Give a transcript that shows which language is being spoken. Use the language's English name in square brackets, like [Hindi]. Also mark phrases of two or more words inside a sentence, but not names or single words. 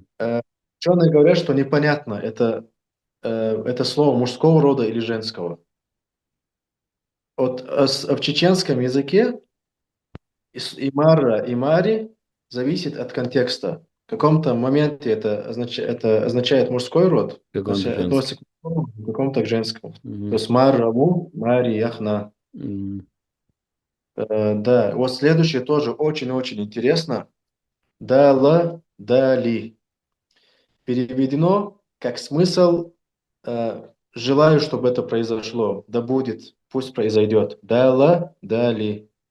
[Russian] Ученые говорят, что непонятно, это слово мужского рода или женского. Вот в чеченском языке и мара, и мари зависит от контекста. В каком-то моменте это означает мужской род, Как то есть он женский. относится к мужскому, в каком-то к женскому. То Мгм. есть [Chechen] марраму, мари, яхна. М, [Russian] Да, вот следующее тоже очень-очень интересно. [Chechen] Дала, дали. [Russian] Переведено как смысл желаю, чтобы это произошло. Да будет, пусть произойдет. [Chechen] Дала, дали.